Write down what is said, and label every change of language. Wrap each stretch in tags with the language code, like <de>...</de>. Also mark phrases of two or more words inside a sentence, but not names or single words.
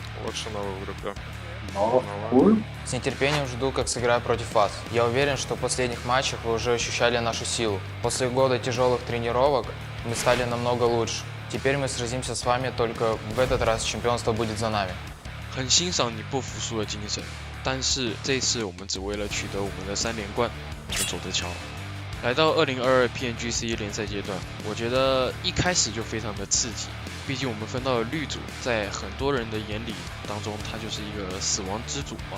<ru>Лучше Нова в группе. Нова. С нетерпением жду, как сыграю против вас. Я уверен, что в последних матчах вы уже ощущали нашу силу. После года тяжелых тренировок мы стали намного лучше. Теперь мы сразимся с вами, только в этот раз чемпионство будет за нами.</ru> <zh>很欣赏你不服输的精神，但是这一次我们只为了取得我们的3连冠，我们走着瞧。来到2022 PMGC 联赛阶段，我觉得一开始就非常的刺激，毕竟我们分到了绿组，在很多人的眼里当中，它就是一个死亡之组嘛。</zh>